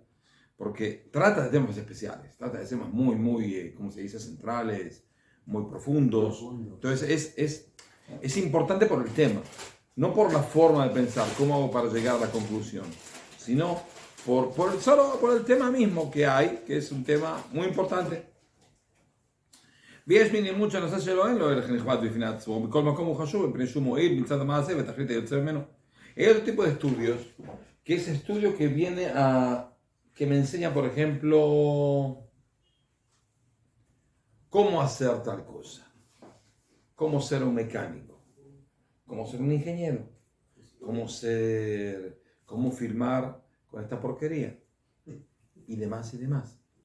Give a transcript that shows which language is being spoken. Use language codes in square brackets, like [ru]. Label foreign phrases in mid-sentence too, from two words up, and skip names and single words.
[es] Porque trata de temas especiales, trata de temas muy, ¿cómo se dice?, centrales, muy profundos. Entonces es importante por el tema, no por la forma de pensar, cómo hago para llegar a la conclusión, sino solo por el tema mismo que hay, que es un tema muy importante. [he] ויש מינים mucho הנושא שלו אין לו ערך נכבד בפני עצמו, בכל מקום הוא חשוב, מפני שהוא מועיל מצד המעשה ותכלית היוצא ממנו. [es] Hay otro tipo de estudios, que es estudio que que me enseña, por ejemplo, cómo hacer tal cosa, cómo ser un mecánico, cómo ser un ingeniero, cómo filmar con esta porquería, y demás y demás.